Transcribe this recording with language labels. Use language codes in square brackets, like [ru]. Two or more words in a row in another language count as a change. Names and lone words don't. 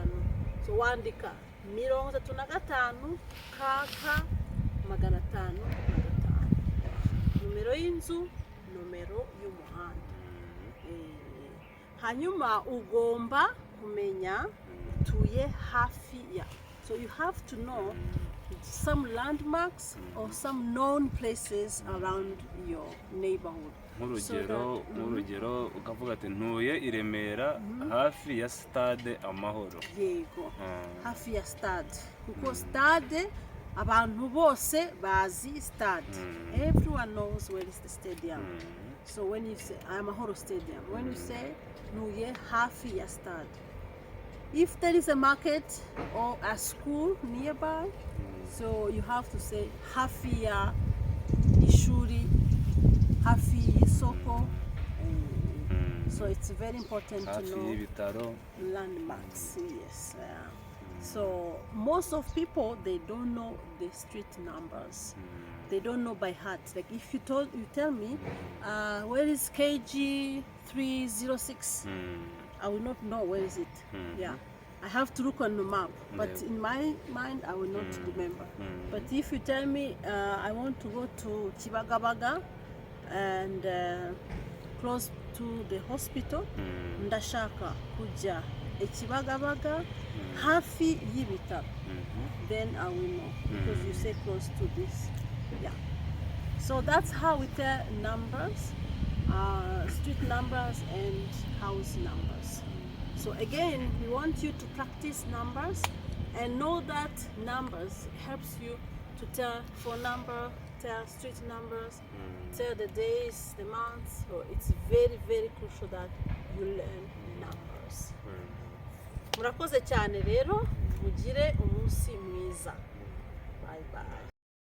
[rw] So wandika 35 KK 505. Nomero y'inzu, nomero y'umuhanda. Hanyuma ugomba kumenya utuye hafi ya. [en] So you have to know some landmarks or some known places around your neighborhood. [rw] Nk'urugero ukavuga ati ntuye i Remera hafi ya stade Amahoro. Yego, hafi ya stade. Kuko stade abantu bose bazi stade. [en] Everyone knows where is the stadium. So when you say Amahoro Stadium, when you say [rw] ntuye hafi ya stade. [en] If there is a market or a school nearby, so you have to say [rw] hafi ya ishuri, hafi y'isoko. [en] So it's very important to know landmarks. Yes. So most of people, they don't know the street numbers. They don't know by heart. Like if you tell me, where is KG 306? I will not know where is it. Yeah, I have to look on the map. But in my mind, I will not remember. But if you tell me, I want to go to Kibagabaga and close to the hospital, [rw] ndashaka kuja Kibagabaga hafi y'ibitaro, [en] then I will know because you say close to this. Yeah. So that's how we tell numbers, street numbers and house numbers. So again, we want you to practice numbers and know that numbers helps you to tell phone number, tell street numbers, tell the days, the months. So it's very, very crucial that you learn numbers. [rw] Murakoze cyane rero, mugire umunsi mwiza. [en] Bye bye.